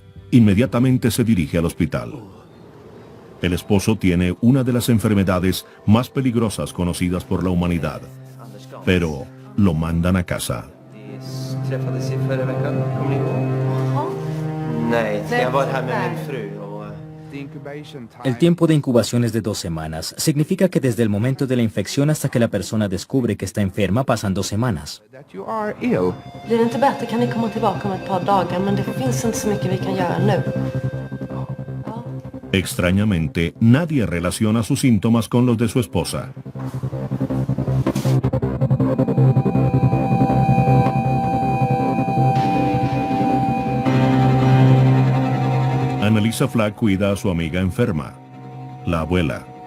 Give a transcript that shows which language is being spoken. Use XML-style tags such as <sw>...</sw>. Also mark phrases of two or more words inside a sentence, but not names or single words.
<es>Inmediatamente se dirige al hospital. El esposo tiene una de las enfermedades más peligrosas conocidas por la humanidad, pero lo mandan a casa. El tiempo de incubación es de 2 semanas. Significa que desde el momento de la infección hasta que la persona descubre que está enferma pasan 2 semanas.</es> <sv>Blir det inte bättre kan ni komma tillbaka om ett par dagar, men det finns inte så mycket vi kan göra nu.</sv> <es>Extrañamente, nadie relaciona sus síntomas con los de su esposa. Annalisa Flack cuida a su amiga enferma, la abuela.</es>